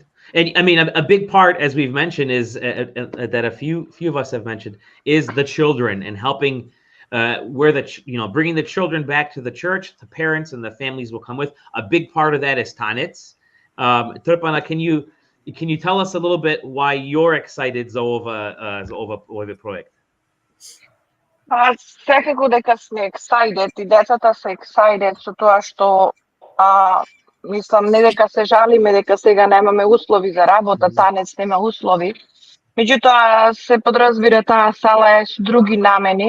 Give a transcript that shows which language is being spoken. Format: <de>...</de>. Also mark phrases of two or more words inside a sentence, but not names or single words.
<en>And I mean, a big part, as we've mentioned, is that a few of us have mentioned, is the children and helping bringing the children back to the church, the parents and the families will come with. A big part of that is tanec. Trpana, can you tell us a little bit why you're excited</en> <sr>za ovaj projekt?</sr> <mk>Секако дека сме excited и децата се excited со тоа што мислам не дека се жалиме дека сега немаме услови за работа, танец нема услови. Меѓутоа се подразбира таа сала е со други намени.</mk>